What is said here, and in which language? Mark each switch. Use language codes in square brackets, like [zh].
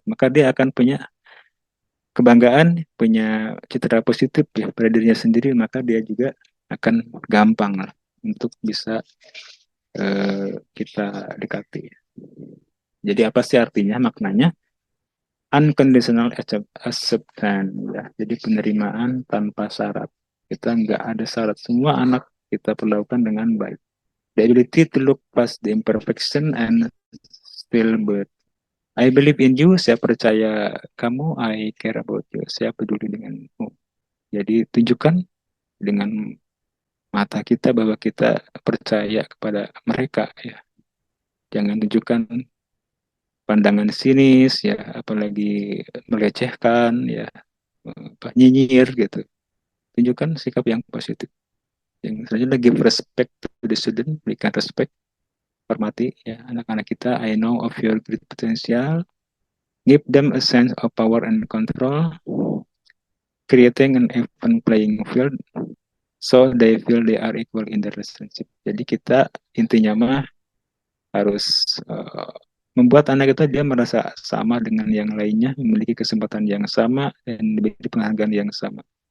[id] Maka dia akan punya kebanggaan, punya citra positif ya pada dirinya sendiri, maka dia juga akan gampang lah untuk bisa kita dekati. Jadi apa sih artinya, maknanya? [en] Unconditional acceptance [id] ya. Jadi penerimaan tanpa syarat. Kita nggak ada syarat. Semua anak kita perlakukan dengan baik. [en] The ability to look past the imperfection and still but I believe in you. [id] Saya percaya kamu. [en] I care about you. [id] Saya peduli denganmu. Jadi tunjukkan dengan mata kita bahwa kita percaya kepada mereka ya. Jangan tunjukkan pandangan sinis ya, apalagi melecehkan ya, nyinyir gitu. Tunjukkan sikap yang positif. Yang selanjutnya, [en] give respect to the student, [id] berikan respect, hormati ya anak-anak kita. [en] I know of your great potential. Give them a sense of power and control, creating an even playing field so they feel they are equal in the relationship. [id] Jadi kita intinya mah harus membuat anak kita dia merasa sama dengan yang lainnya, memiliki kesempatan yang sama dan diberi penghargaan yang sama.